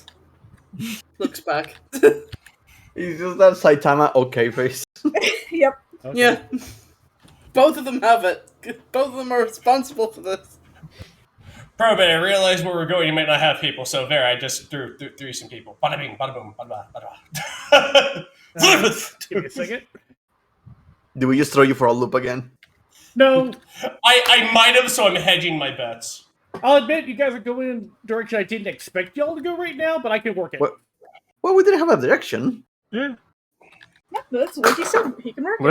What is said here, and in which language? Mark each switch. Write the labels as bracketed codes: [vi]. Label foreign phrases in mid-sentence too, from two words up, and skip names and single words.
[en] Looks back. He's just that Saitama okay face. Yep. okay. Yeah. Both of them have it. Both of them are responsible for this. Probate, I realized where we're going, you might not have people, so there, I just threw some people. Bada bing, bada boom, bada bada bada. Give me a second. Do we just throw you for a loop again? No, I might have, so I'm hedging my bets. I'll admit you guys are going in a direction I didn't expect y'all to go right now, but I can work it. What? Well, we didn't have a direction. Yeah. Yeah, that's what he said. He can work. it.